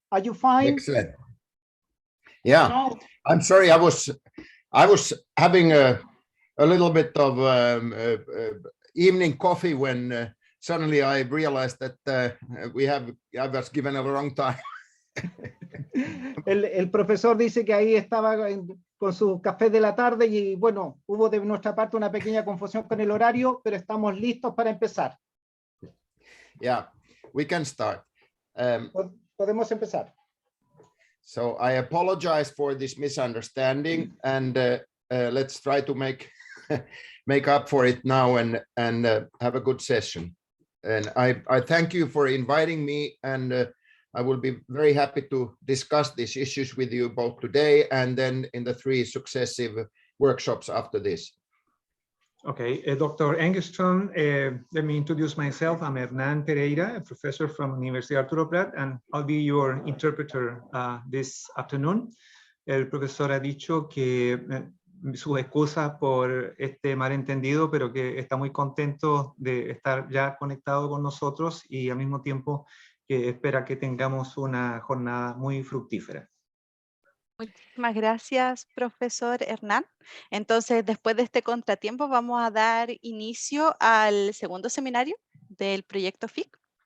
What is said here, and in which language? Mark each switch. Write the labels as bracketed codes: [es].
[en] Are you fine? Excellent. Yeah, I'm sorry. I was having a little bit of evening coffee when suddenly I realized that I was given a wrong time. [es] El profesor dice que ahí estaba con su café de la tarde y bueno, hubo de nuestra parte una pequeña confusión con el horario, pero estamos listos para empezar. [en] Yeah, we can start. [es] Podemos empezar. [en] So I apologize for this misunderstanding, and let's try to make up for it now and have a good session. And I thank you for inviting me, and I will be very happy to discuss these issues with you both today and then in the 3 successive workshops after this. Okay, Dr. Engeström, let me introduce myself. I'm Hernán Pereira, a professor from Universidad Arturo Prat, and I'll be your interpreter this afternoon. [es] El profesor ha dicho que sus excusas por este malentendido, pero que está muy contento de estar ya conectado con nosotros y al mismo tiempo que espera que tengamos una jornada muy fructífera. Muchísimas gracias, profesor Hernán. Entonces, después de este contratiempo, vamos a dar inicio al segundo seminario del proyecto FIC.